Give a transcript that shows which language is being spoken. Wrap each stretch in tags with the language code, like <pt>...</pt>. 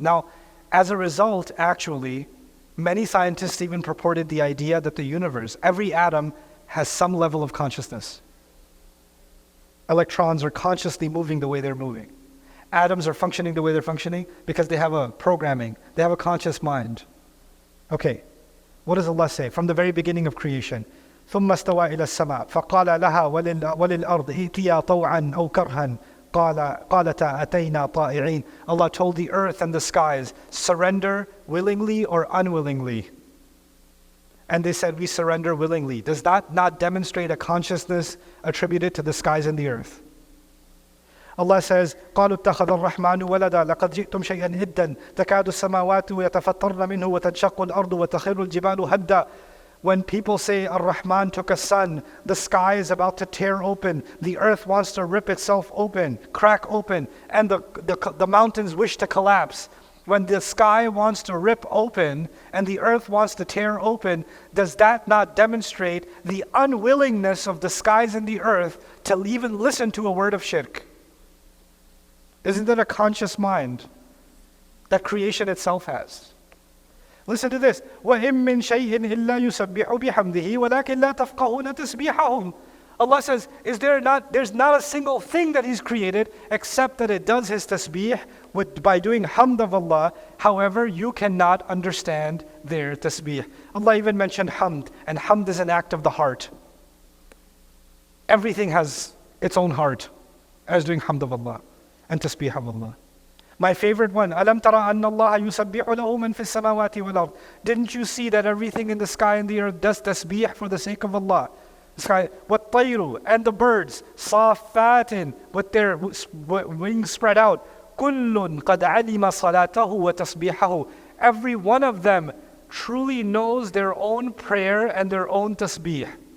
<en>Now, as a result, actually, many scientists even purported the idea that the universe, every atom, has some level of consciousness. Electrons are consciously moving the way they're moving. Atoms are functioning the way they're functioning because they have a programming, they have a conscious mind. Okay, what does Allah say from the very beginning of creation?</en> <ar>ثم استوى إلى السماء فقال لها وللأرض ائتيا طوعا أو كرها قالتا أتينا طائعين.</ar> <en>Allah told the earth and the skies, surrender willingly or unwillingly. And they said, we surrender willingly. Does that not demonstrate a consciousness attributed to the skies and the earth? Allah says,</en> <ar>قالوا اتخذ الرحمن ولدا لقد جئتم شيئا إدا تكاد السماوات يتفطرن منه وتنشق الأرض وتخر الجبال هدا.</ar> <en>When people say Ar-Rahman took a son, the sky is about to tear open, the earth wants to rip itself open, crack open, and the mountains wish to collapse. When the sky wants to rip open and the earth wants to tear open, does that not demonstrate the unwillingness of the skies and the earth to even listen to a word of shirk? Isn't that a conscious mind? that creation itself has. Listen to this.</en> <ar>وَإِن مِّن شَيْءٍ إِلَّا يُسَبِّحُ بِحَمْدِهِ وَلَكِنْ لَا تَفْقَهُونَ تَسْبِيحَهُم.</ar> <en>Allah says, there's not a single thing that He's created except that it does His tasbih by doing hamd of Allah. However, you cannot understand their tasbih. Allah even mentioned hamd, and hamd is an act of the heart. Everything has its own heart as doing hamd of Allah and tasbih of Allah. My favorite one,</en> <ar>أَلَمْ تَرَ أَنَّ اللَّهَ يُسَبِّحُ لَهُ مَنْ فِي السَّمَاوَاتِ وَالْأَرْضِ.</ar> <en>Didn't you see that everything in the sky and the earth does tasbih for the sake of Allah? The sky, وَالطَّيْرُ, and the birds, صَافَّاتٍ, with their wings spread out.</en> <ar>كُلٌّ قَدْ عَلِمَ صَلَاتَهُ وَتَسْبِيحَهُ.</ar> <en>Every one of them truly knows their own prayer and their own tasbih.</en>